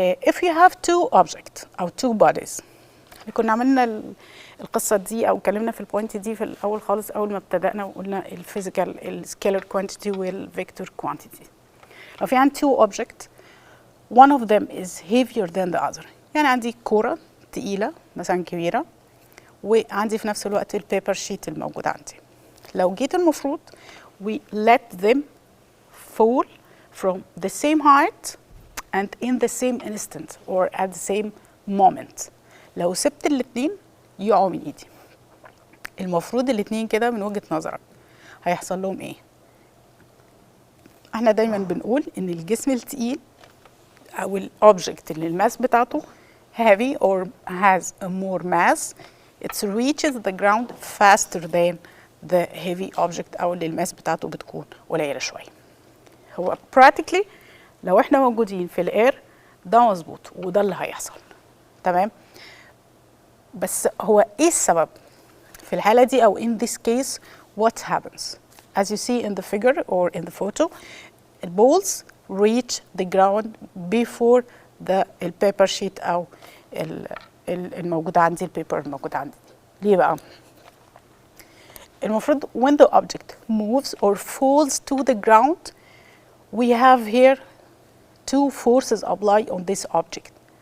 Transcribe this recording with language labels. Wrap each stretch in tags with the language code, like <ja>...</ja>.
<en>If you have two objects</en> <ar>أو two bodies، كنا عملنا القصة دي أو اتكلمنا في البوينت دي في الأول خالص أول ما ابتدأنا وقلنا الفيزيكال السكيلر كوانتيتي والفيكتور كوانتيتي. لو في عندي</ar> <en>two objects one of them is heavier than the other،</en> <ar>يعني عندي كورة تقيلة مثلا كبيرة وعندي في نفس الوقت البيبر شيت الموجود عندي. لو جيت المفروض</ar> <en>we let them fall from the same height and in the same instant or at the same moment.</en> <ar>لو سبت الاتنين يقعوا من ايدي، المفروض الاتنين كده من وجهة نظرك هيحصل لهم ايه؟ احنا دايما بنقول ان الجسم التقيل او الاوبجكت اللي الماس بتاعته</ar> <en>heavy or has a more mass it reaches the ground faster than the heavy object</en> <ar>او اللي الماس بتاعته بتكون قليلة شوية. هو practically لو احنا موجودين في الاير ده مظبوط وده اللي هيحصل، تمام؟ بس هو ايه السبب في الحالة دي او</ar> <en>in this case what happens? As you see in the figure or in the photo, the balls reach the ground before the paper sheet</en> <ar>او الموجود عندي البيبر الموجود عندي. ليه بقى؟ المفروض</ar> <en>when the object moves or falls to the ground we have here two forces apply on this object.</en>